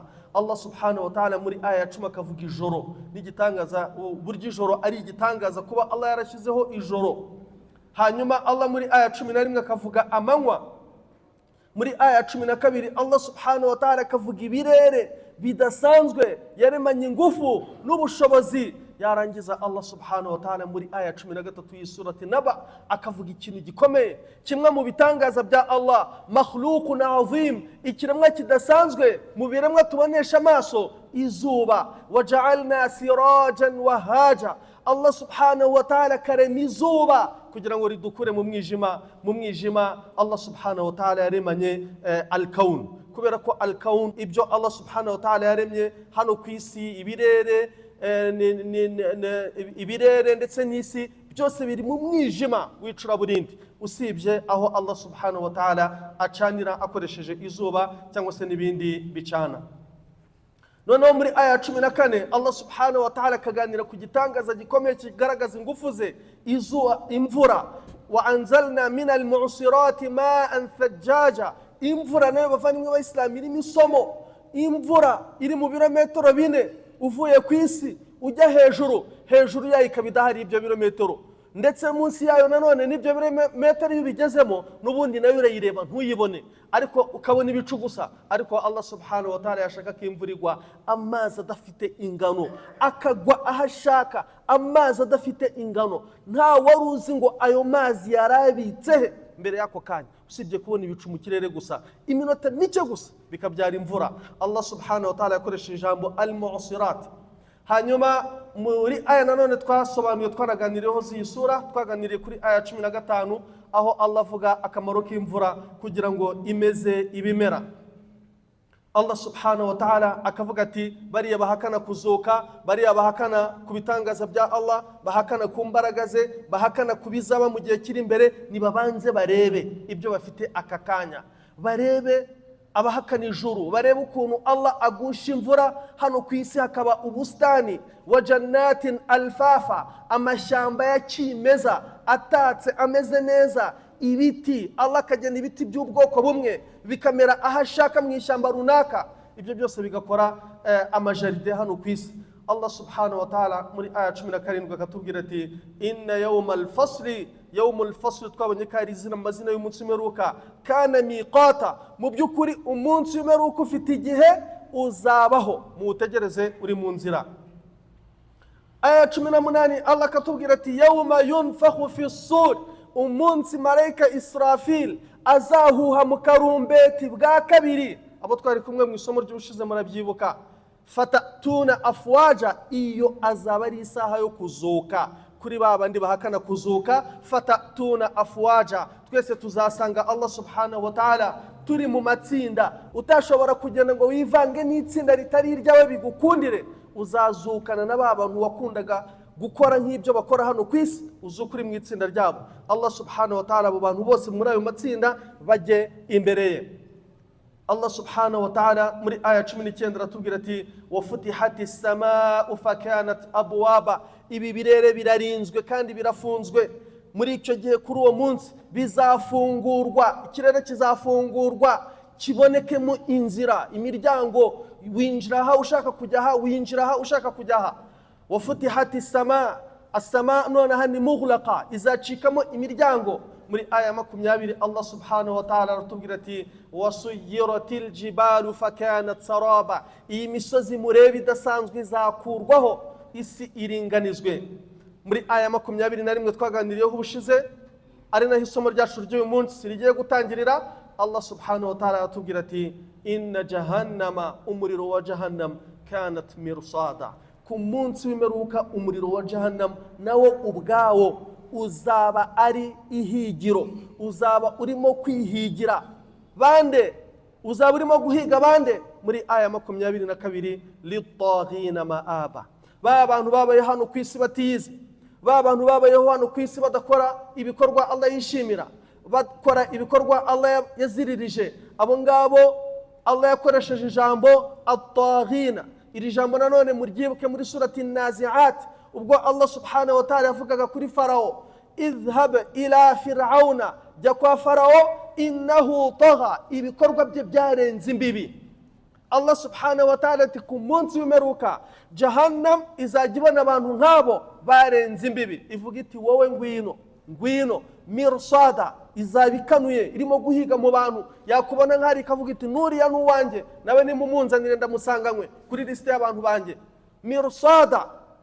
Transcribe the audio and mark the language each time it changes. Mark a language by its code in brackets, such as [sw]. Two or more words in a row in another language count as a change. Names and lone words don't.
[ar] الله سبحانه وتعالى [rw] muri aya 10 akavuga ijoro n'igitangaza, buryo ijoro ari igitangaza kuba Allah yarashyizeho ijoro. Hanyuma Allah muri aya 11 akavuga amanywa. Muri aya 12 [ar] الله سبحانه وتعالى [rw] akavuga ibirere bidasanzwe, yaremanye ingufu n'ubushobozi yarangiza [ar] الله سبحانه وتعالى [rw] muri aya 13 y'isurati Naba akavuga ikintu gikomeye, kimwe mu bitangaza bya Allah, [ar] مخلوق عظيم, [rw] ikiremwa kidasanzwe mu biremwa tubonesha amaso, izuba. [ar] وجعلنا سراجا وهاجا, الله سبحانه وتعالى [rw] karema izuba kugira ngo ridukure mu mwijima. [ar] الله سبحانه وتعالى [rw] yaremanye al-kawn, kubera ko al-kawn ibyo [ar] الله سبحانه وتعالى [rw] yaremye hano ku isi, ibirere ndetse n'isi byose biri mu mwijima w'icuraburindi, usibye aho [ar] الله سبحانه وتعالى [rw] acanira akoresheje izuba cyangwa se n'ibindi bicana. Noneho muri aya 14 [ar] الله سبحانه وتعالى [rw] akaganira ku gitangaza gikomeye kigaragaza ingufu ze, imvura. [ar] وأنزلنا من المعصرات ماء ثجاجا, [rw] imvura nayo bavandimwe b'Abayisilamu irimo isomo. Imvura iri mu birometero 4 uvuye ku isi ujya hejuru yayo ikaba idahari ibyo birometero, ndetse munsi yayo nanone n'ibyo birometero iyo bigezemo n'ubundi nayo urayireba ntuyibone, ariko ukabona ibicu gusa. Ariko [ar] الله سبحانه وتعالى [rw] yashaka ko imvura igwa, amazi adafite ingano akagwa ahashaka, amazi adafite ingano, nta wari uzi ngo ayo mazi yarabitse mbere yako kanya, usibye kubona ibicu mu kirere gusa, iminota mike gusa bikabyara imvura. [ar] الله سبحانه وتعالى [rw] yakoresheje ijambo al-mu'sirat. Hanyuma muri aya nanone twasobanuye, twanaganiriyeho z'iyi sura, twaganiriye kuri aya 15 aho Allah avuga akamaro k'imvura kugira ngo imeze ibimera. [ar] الله سبحانه وتعالى [rw] akavuga ati bariya bahakana kuzuka, bariya bahakana kubitangaza bya Allah, bahakana ku mbaraga ze, bahakana kubizaba mu gihe kiri imbere, nibabanze barebe ibyo bafite aka kanya, barebe abahakana ijuru, barebe ukuntu Allah agusha imvura hano ku isi hakaba ubustani [ar] وجنات ألفافا, [rw] amashyamba ya kimeza atatse ameze neza, ibiti Allah akagena ibiti by'ubwoko bumwe bikamera ahashaka mu ishyamba runaka, ibyo byose bigakora amajaride hano ku isi. [ar] الله سبحانه وتعالى [rw] muri aya 17 akatubwira ati [ar] إن يوم الفصل, [rw] twabonye ko ari izina amazina y'umunsi w'imperuka, [ar] كان ميقاتا, [rw] mu by'ukuri umunsi w'imperuka ufite igihe uzabaho, mutegereze uri mu nzira. Aya 18 Allah akatubwira ati [ar] يوم ينفخ في الصور, [rw] umunsi malaika Israfil azahuha mu karumbeti bwa kabiri. Abo twari kumwe mu isomo ry'ubushize murabyibuka. [ar] فتأتون أفواجا, [rw] iyo azaba ari isaha yo kuzuka kuri babandi bahakana kuzuka. [ar] فتأتون أفواجا, [rw] twese tuzasanga [ar] الله سبحانه وتعالى [rw] turi mu matsinda, utashobora kugenda ngo wivange n'itsinda ritari iryawe bigukundire, uzazukana na babantu wakundaga gukora nk'ibyo bakora hano ku isi, uzukuri mu itsinda ryabo. [ar] الله سبحانه وتعالى [rw] abo bantu bose muri ayo matsinda bajye imbere ye. [ar] الله سبحانه وتعالى [rw] muri aya 19 aratubwira ati [ar] وفتحت السماء فكانت أبوابا, [rw] ibi birere birarinzwe kandi birafunzwe. Muri icyo gihe kuri uwo munsi bizafungurwa, ikirere kizafungurwa kibonekemo inzira, imiryango, winjira aha ushaka kujya aha, winjira aha ushaka kujya aha. [ar] وفتحت السماء [rw] nonaha ni mughlaqa, izacikamo imiryango. Muri aya 20 [ar] الله سبحانه وتعالى [rw] aratubwira ati [ar] وسيرت الجبال فكانت سرابا, [rw] iyi misozi murebe idasanzwe izakurwaho, isi iringanizwe. Muri aya 21 twaganiriyeho ubushize, ari naho isomo ryacu ry'uyu munsi rigiye gutangirira, [ar] الله سبحانه وتعالى [rw] aratubwira ati [ar] إن جهنم, [rw] umuriro wa jahannam, [ar] كانت مرصادا, [rw] ku munsi w'imperuka umuriro wa jahannam nawo ubwawo uzaba ari ihigiro, uzaba urimo kwihigira. Bande uzaba urimo guhiga bande? Muri aya 22 [ar] للطاغين مآبا, [rw] ba bantu babaye hano ku isi batize, ba bantu babayeho hano ku isi badakora ibikorwa Allah yishimira, bakora ibikorwa Allah yaziririje, abo ngabo Allah yakoresheje ijambo at-taghina. Iri jambo nanone muryibuke muri surati Nazi'at, ubwo [ar] الله سبحانه وتعالى [rw] yavugaga kuri Farao, [ar] اذهب إلى فرعون, [rw] jya kwa Farao, [ar] إنه طغى, [rw] ibikorwa bye byarenze imbibi. [ar] الله سبحانه وتعالى [rw] ati ku munsi w'imperuka jahannam izajya ibona abantu nk'abo barenze imbibi, ivuga iti wowe ngwino mirsada, izabikanuye irimo guhiga mu bantu, yakubona nk'ari ikavuga iti nuriya n'uwanjye, nawe nimumunzanire ndamusanganywe kuri liste y'abantu banjye.